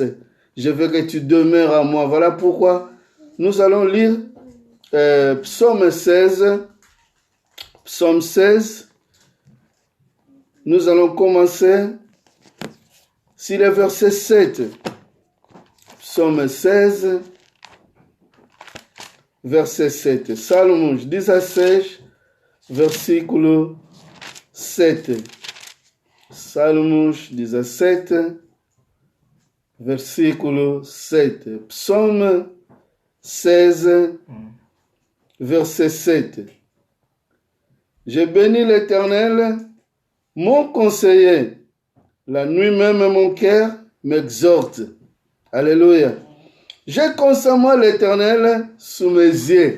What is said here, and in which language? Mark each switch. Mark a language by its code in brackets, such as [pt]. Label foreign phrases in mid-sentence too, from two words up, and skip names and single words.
[fr] Je veux que tu demeures à moi. Voilà pourquoi nous allons lire Psaume 16. Psaume 16. Nous allons commencer sur le verset 7. Psaume 16, verset 7. [pt] Salomon 16, versículo 7. Salmos 17, versículo 7. [fr] Psaume 16, verset 7. Je bénis l'Éternel, mon conseiller. La nuit même, mon cœur m'exhorte. Alléluia. J'ai constamment l'Éternel sous mes yeux.